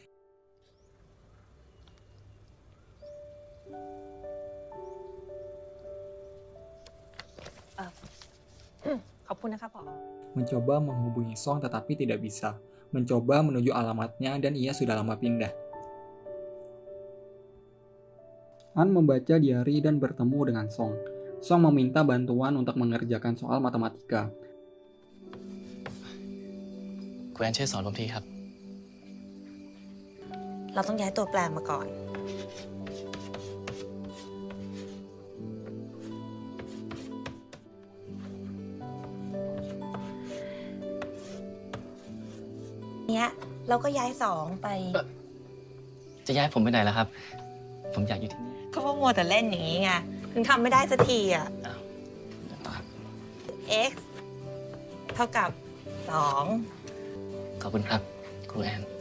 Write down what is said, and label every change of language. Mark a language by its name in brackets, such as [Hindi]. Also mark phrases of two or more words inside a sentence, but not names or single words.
[Indonesian] Mencoba menghubungi Song tetapi tidak bisa. Mencoba menuju alamatnya dan ia sudah lama pindah. An membaca diari dan bertemu dengan Song. Song meminta bantuan untuk mengerjakan soal matematika. [Thai] คุณแอนช่วยสอนผมทีครับ เราต้องย้ายตัวแปรมาก่อน เนี้ยเราก็ย้ายสองไป จะย้ายผมไปไหนล่ะครับ ผมอยากอยู่ที่นี่ ก็เพราะมัวแต่เล่นอย่างนี้ไง ถึงทำไม่ได้สักทีอ่ะ เดี๋ยวต่อครับ x เท่ากับ 2 ขอบคุณครับ ครูแอน